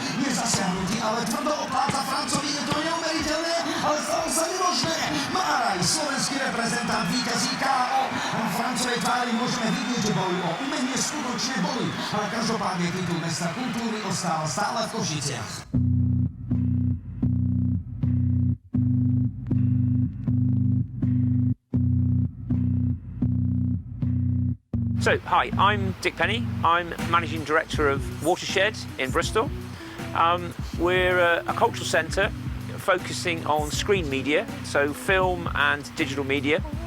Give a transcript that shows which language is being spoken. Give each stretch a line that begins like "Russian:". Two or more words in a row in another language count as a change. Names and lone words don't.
Slovak: Je zasiahnutý, ale tvrdo opláca Francovi, je to neuveriteľné, ale stalo sa nemožné. Máraj, slovenský reprezentant, víťazí KO. Na Francovej tvári môžeme vidieť, že bojujú o umenie skutočne boli, ale každopádne titul mesta kultúry ostáva stále v Košiciach.
English: So, hi, I'm Dick Penny. I'm Managing Director of Watershed in Bristol. We're a cultural centre focusing on screen media, so film and digital media.